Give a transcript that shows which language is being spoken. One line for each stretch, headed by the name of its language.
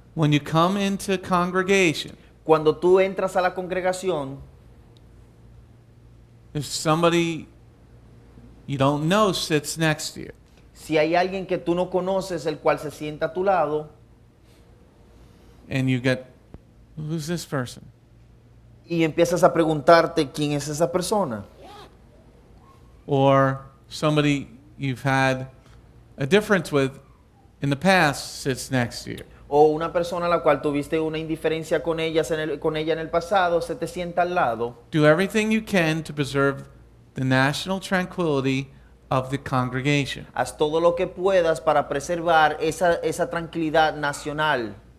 English: When you come into congregation,
Spanish: Cuando tú entras a la congregación,
English: if somebody you don't know sits next to you,
Spanish: si hay alguien que tú no conoces, el cual se sienta a tu lado,
English: and you get, who's this person?
Spanish: y empiezas a preguntarte quién es esa persona,
English: Or somebody you've had a difference with in the past sits next to you.
Spanish: o una persona a la cual tuviste una indiferencia con ella en el pasado, se te sienta al lado.
English: Do everything you can to preserve the national tranquility of the congregation.
Spanish: Haz todo lo que puedas para preservar esa tranquilidad nacional,